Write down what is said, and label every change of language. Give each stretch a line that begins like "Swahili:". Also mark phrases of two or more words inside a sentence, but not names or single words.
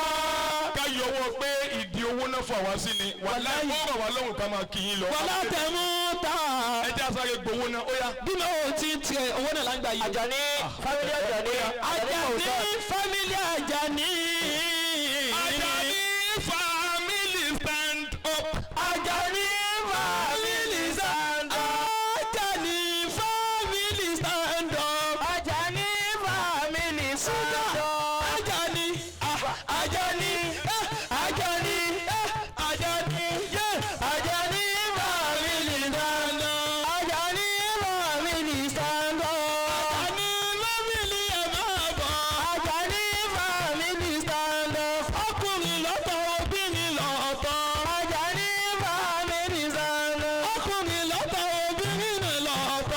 Yoruba: ká yọwọ́ pé ìdí owó náà fà wá sí ni wàlá ó rọ̀ wá lọ́rùn ká máa kí yín lọ. Wàlátẹ̀mú tà. ẹ jẹ́ àsáré gbowó náà ó yá. Bí mo ti tiẹ̀ owó náà lágbàá yìí. Àjàní fámílì Àjàní. Àjàní fámílì Àjàní.
English: Àjàní family stand up. Àjàní family stand up. Àjàní family stand up.
Yoruba: Àjàní fámílì sọ́dọ̀.
English: Àjàní Àjàní Àjàní Àjàní Àjàní family stand up.
Yoruba: Àjàní fámílì sọ́dọ̀. Àjàní family ẹ̀ máa bọ̀. Àjàní fámílì sọ́dọ̀. Ọkùnrin lọ́tọ̀ obìnrin lọ́tọ̀. Àjàní fámílì sọ́dọ̀. Ọkùnrin lọ́tọ̀ obìnrin lọ́tọ̀.